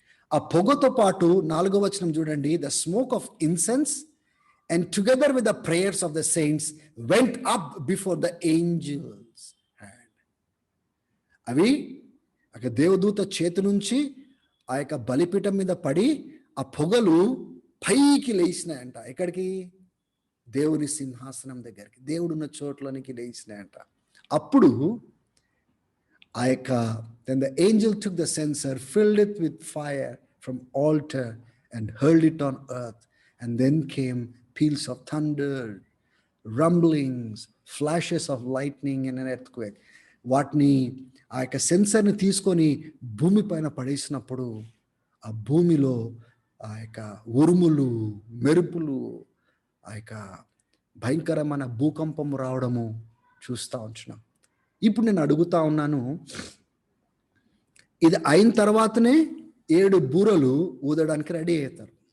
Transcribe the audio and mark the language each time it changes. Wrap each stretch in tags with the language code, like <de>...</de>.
<te>ఆ పొగతో పాటు 4వ వచనం చూడండి,</te> <en>The smoke of incense and together with the prayers of the saints went up before the angel's hand.</en> <te>అవి ఆ దేవదూత చేతి నుంచి ఆ యొక్క బలిపీఠం మీద పడి ఆ పొగలు పైకి లేచినాయంట. ఎక్కడికి? దేవుని సింహాసనం దగ్గరికి, దేవుడున్న చోట్లోనికి లేచినాయంట. అప్పుడు ఆ యొక్క</te> <en>then the angel took the censer, filled it with fire from altar and hurled it on earth, and then came peals of thunder, rumblings, flashes of lightning and an earthquake.</en> <te>వాటిని ఆ యొక్క సెన్సర్ని తీసుకొని భూమి పైన పడేసినప్పుడు ఆ భూమిలో ఆ యొక్క ఉరుములు, మెరుపులు, ఆ యొక్క భయంకరమైన భూకంపము రావడము చూస్తూ ఉంటున్నాం. ఇప్పుడు నేను అడుగుతా ఉన్నాను, ఇది అయిన తర్వాతనే 7 బూరలు ఊదడానికి రెడీ అవుతారు.</te>